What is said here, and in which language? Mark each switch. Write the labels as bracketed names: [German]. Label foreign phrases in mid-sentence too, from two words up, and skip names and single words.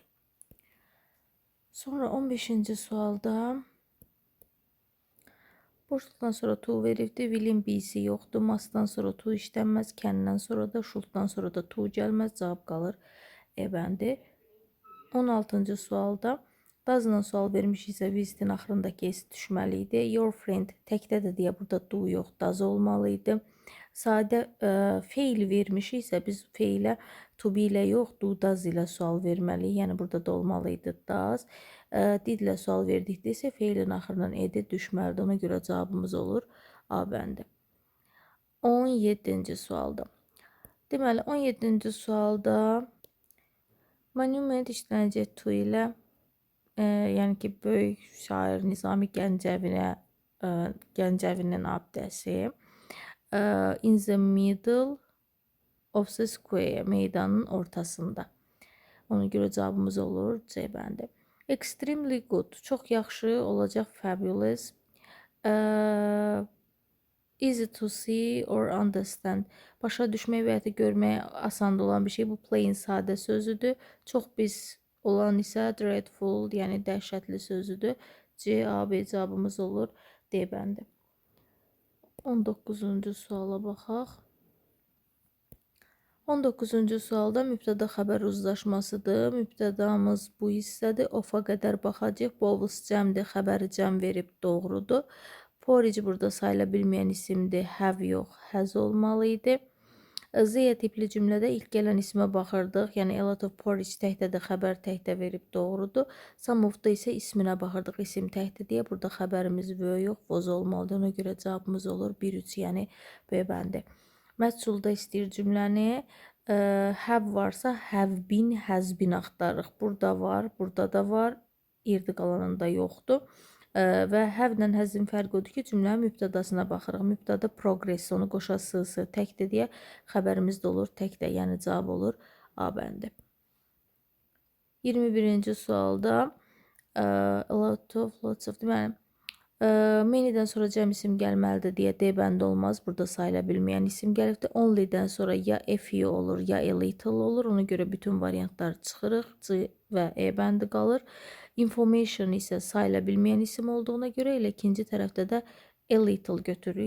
[Azerbaijani] Sonra 15-ci sualda boşluqdan sonra to veribdi. Will'in B'si yoxdur. Must'dan sonra to işlənməz. Can'dən sonra da, should'dan sonra da to gəlməz. Cavab qalır E bəndi. 16-cı sualda doesn't sual vermişiksə visitin axırındakı S düşməli idi. [English] Your friend [Azerbaijani] təkdədir deyə burada do yox, does olmalı idi. Sadə feil vermişiksə biz feilə [English] to be [Azerbaijani] ilə yox, [English] do, does [Azerbaijani] ilə sual verməliyik. Yəni burada da olmalı idi does. Did ilə sual verdikdə isə feilin axırından edi düşməlidir. Ona görə cavabımız olur A bəndi. 17-ci sualda. Deməli, 17-ci sualda monument işlənəcək to ilə, yəni ki, böyük şair Nizami Gəncəvinin abidəsi. [English] In the middle of the square, [Azerbaijani] meydanın ortasında. Ona görə cavabımız olur C bəndi. [English] Extremely good. [Azerbaijani] Çox yaxşı olacaq fabulous. [English] Easy to see or understand. [Azerbaijani] Başa düşmək və ya da görmək asan olan bir şey. Bu plain sadə sözüdür. Çox pis olan isə dreadful, yəni dəhşətli sözüdür. C, A, B cavabımız olur D bəndi. 19-cu suala baxaq. 19-cu sualda mübtəda xəbər uzlaşmasıdır. Mübtədamız bu hissədir. Of-a qədər baxacaq. Bowls cəmdir, xəbəri cəm verib doğrudur. Porridge burada sayıla bilməyən isimdir. Have yox, has olmalı idi. Z tipli cümlədə ilk gələn ismə baxırdıq. Yəni [English] a lot of porridge [Azerbaijani] təkdədir, xəbər təkdə verib doğrudur. [English] Some of- [Azerbaijani] da isə isminə baxırdıq, isim təkdə deyə. Burada xəbərimiz were yox, was olmalıdır. Ona görə cavabımız olur 1-3, yəni B bəndi. Məhsulda istəyir cümləni. Have varsa [English] have been, has been [Azerbaijani] axtarırıq. Burada var, burada da var. İrdi qalanında yoxdur. Və have-lə has-in fərqi odur ki, cümlənin mübtədasına baxırıq. Mübtəda progress, onu qoşası təkdir deyə xəbərimiz də olur təkdə, yəni cavab olur A bəndi. 21-ci sualda [English] lots of [Azerbaijani] deməli many-dən sonra cəm isim gəlməlidir deyə D bəndi olmaz. Burada sayıla bilməyən isim gəlibdir. Only-dən sonra ya [English] a few [Azerbaijani] olur, ya [English] a little [Azerbaijani] olur. Ona görə bütün variantlar çıxırıq. C və E bəndi qalır. Information isə sayıla bilməyən isim olduğuna görə elə ikinci tərəfdə də [English] a little [Azerbaijani] götürürük.